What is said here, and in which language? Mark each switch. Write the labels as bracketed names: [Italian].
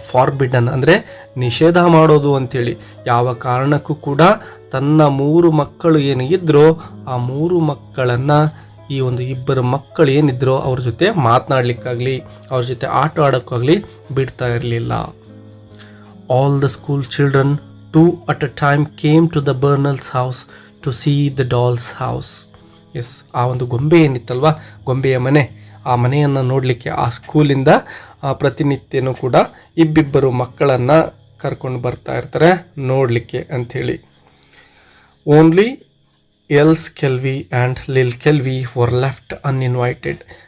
[Kannada] Forbidden ಅಂದರೆ ನಿಷೇಧ ಮಾಡೋದು ಅಂಥೇಳಿ. ಯಾವ ಕಾರಣಕ್ಕೂ ಕೂಡ ತನ್ನ 3 ಮಕ್ಕಳು ಏನಿದ್ರೋ ಆ 3 ಮಕ್ಕಳನ್ನು ಈ ಒಂದು 2 ಮಕ್ಕಳು ಏನಿದ್ರೋ ಅವ್ರ ಜೊತೆ ಮಾತನಾಡಲಿಕ್ಕಾಗಲಿ ಅವ್ರ ಜೊತೆ ಆಟ ಆಡೋಕ್ಕಾಗಲಿ ಬಿಡ್ತಾ ಇರಲಿಲ್ಲ. [English] All the school children 2 at a time came to the Bernals house to see the doll's house. [Kannada] S, ಆ ಒಂದು ಗೊಂಬೆ ಏನಿತ್ತಲ್ವ, ಗೊಂಬೆಯ ಮನೆ, ಆ ಮನೆಯನ್ನು ನೋಡಲಿಕ್ಕೆ ಆ ಸ್ಕೂಲಿಂದ ಪ್ರತಿನಿತ್ಯನೂ ಕೂಡ ಇಬ್ಬಿಬ್ಬರು ಮಕ್ಕಳನ್ನು ಕರ್ಕೊಂಡು ಬರ್ತಾ ಇರ್ತಾರೆ ನೋಡಲಿಕ್ಕೆ ಅಂಥೇಳಿ. [English] Only Else Kelvey and Lil Kelvey were left uninvited.